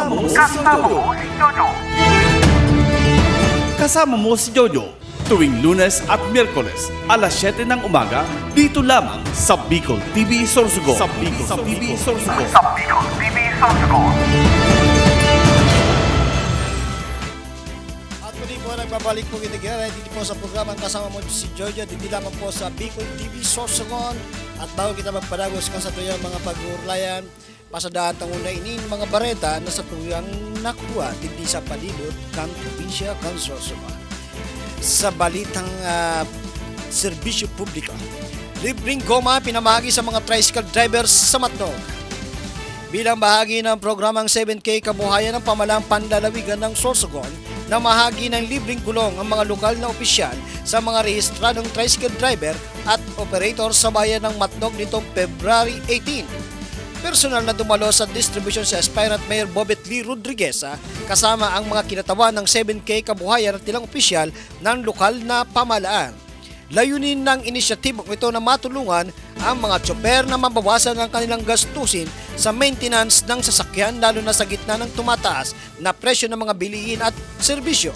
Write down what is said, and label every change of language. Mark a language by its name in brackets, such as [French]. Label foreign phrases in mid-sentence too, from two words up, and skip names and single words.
[Filipino] Kasama Mo si Jojo, tuwing Lunes at Miyerkules, alas 7 ng umaga, dito lamang sa Bicol TV Sorsogon. [Bikol] At muli po nagbabalik po kita dito po sa programang Kasama Mo si Jojo, dito lamang po sa Bicol TV Sorsogon. At bago kita magpadagos ka sa tuyang mga pag-uurlayan, pasadaan tanguna inin mga bareta na sa tuyang nakuha dito sa palibot ng probinsya ng Sorsogon. [Filipino] Sa balitang serbisyo publiko, libreng goma pinamahagi sa mga [English] tricycle drivers [Filipino] sa Matnog. Bilang bahagi ng programang 7K Kabuhayan ng Pamalang Panlalawigan ng Sorsogon, na mahagi ng libreng gulong ang mga lokal na opisyal sa mga rehistradong [English] tricycle driver [Filipino] at operator sa bayan ng Matnog nitong February 18. Personal na dumalo sa distribution si Aspirant Mayor Bobet Lee Rodriguez kasama ang mga kinatawan ng 7K Kabuhayan at ilang opisyal ng lokal na pamahalaan. Layunin ng inisyatibong ito na matulungan ang mga tsoper na mabawasan ang kanilang gastusin sa maintenance ng sasakyan lalo na sa gitna ng tumataas na presyo ng mga bilihin at serbisyo.